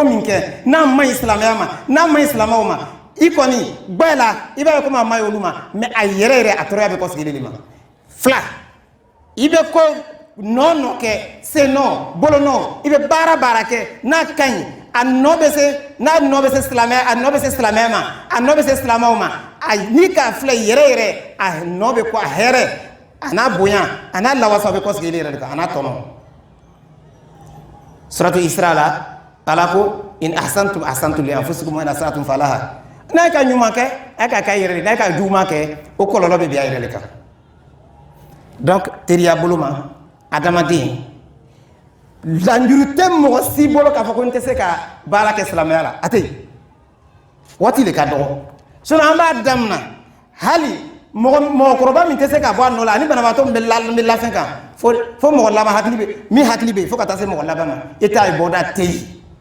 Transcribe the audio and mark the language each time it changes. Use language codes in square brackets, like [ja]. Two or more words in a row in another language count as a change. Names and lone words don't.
[bm] min kɛ n'a man ɲi silamɛya ma n'a man ɲi silamaw ma i kɔni gbɛ la i b'a ye komi a man ɲi olu ma mais a yɛrɛ yɛrɛ a tɔɔrɔya bɛ kɔsegin de ma fila i bɛ ko nɔ kɛ sen nɔ bolo nɔ i bɛ baara kɛ n'a ka ɲi a nɔ bɛ se n'a nɔ bɛ se silamɛya a nɔ bɛ se silamɛya ma a nɔ bɛ se silamaw ma a ni k'a filɛ yɛrɛ yɛrɛ a nɔ bɛ ko a hɛrɛ a n'a bonya a n'a lawasa bɛ kɔsegin yɛrɛ de kan a n'a tɔnɔ suratu Isra la Ala ko [ar] إن أحسنتم أحسنتم لأنفسكم وإن أسأتم فلها [bm] n'a ye ka ɲuman kɛ a ka kɛ a yɛrɛ de n'a ye ka juguman kɛ o kɔlɔlɔ bɛ bin a yɛrɛ de kan donc teriya bolo ma adamaden lanjuru tɛ mɔgɔ si bolo k'a fɔ ko n tɛ se ka baara kɛ silamɛya la a tɛ yen waati de ka dɔgɔ sinon an b'a daminɛ hali mɔgɔkɔrɔba min tɛ se ka bɔ a nɔ la ani banabaatɔ min bɛ lafɛn kan fo mɔgɔ laban hakili bɛ min hakili bɛ yen fo ka taa se mɔgɔ laban ma e t'a ye bɔda tɛ yen